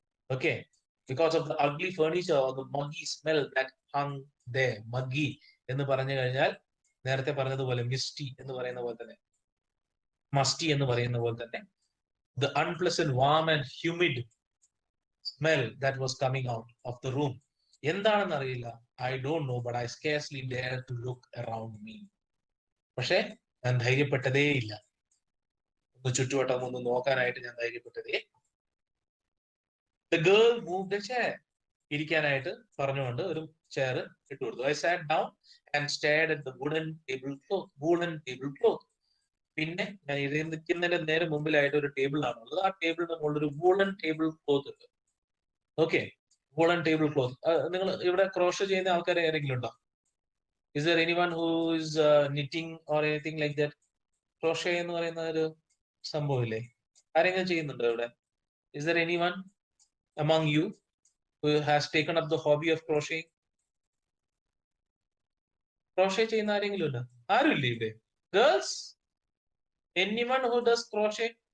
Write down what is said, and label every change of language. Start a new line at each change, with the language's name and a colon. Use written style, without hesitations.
English: Okay, because of the ugly furniture or the muggy smell that hung there.
Malayalam: മഗി എന്ന് പറഞ്ഞു കഴിഞ്ഞാൽ നേരത്തെ പറഞ്ഞതുപോലെ മിസ്റ്റി എന്ന് പറയുന്ന പോലെ തന്നെ, മസ്റ്റി എന്ന് പറയുന്ന പോലെ തന്നെ,
English: the unpleasant warm and humid smell that was coming out of the room.
Malayalam: എന്താണെന്ന് അറിയില്ല.
English: I don't know, but I scarcely dare to look around me.
Malayalam: പക്ഷെ ഞാൻ ധൈര്യപ്പെട്ടതേ ഇല്ല. ഒന്ന് ചുറ്റുവട്ടം ഒന്ന് നോക്കാനായിട്ട് ഞാൻ ധൈര്യപ്പെട്ടതേ.
English: The girl moved a chair.
Malayalam: ഇരിക്കാനായിട്ട് പറഞ്ഞുകൊണ്ട് ഒരു ചെയർ ഇട്ടു കൊടുത്തു.
English: I sat down and stared at the wooden tablecloth.
Malayalam: പിന്നെ ഞാൻ നിൽക്കുന്നതിന്റെ നേരെ മുമ്പിലായിട്ട് ഒരു ടേബിൾ ആണുള്ളത്. ആ ടേബിളിന്റെ മുകളിൽ ഒരു വൂളൻ ടേബിൾ ക്ലോത്ത് ഉണ്ട്. Okay, woollen table cloth. നിങ്ങൾ ഇവിടെ ക്രോഷ് ചെയ്യുന്ന ആൾക്കാർ ആരെങ്കിലും ഉണ്ടോ?
English: Is there anyone who is knitting or anything like that?
Malayalam: Crochet എന്ന് പറയുന്ന ഒരു സംഭവമില്ലേ, ആരെങ്കിലും ചെയ്യുന്നുണ്ടോ ഇവിടെ?
English: Is there anyone among you who has taken up the hobby of crochet?
Malayalam: Crochet ചെയ്യുന്ന ആരെങ്കിലും ഉണ്ടോ? ആരും ഇല്ലേ ഇവിടെ? Girls,
English: anyone who does crochet?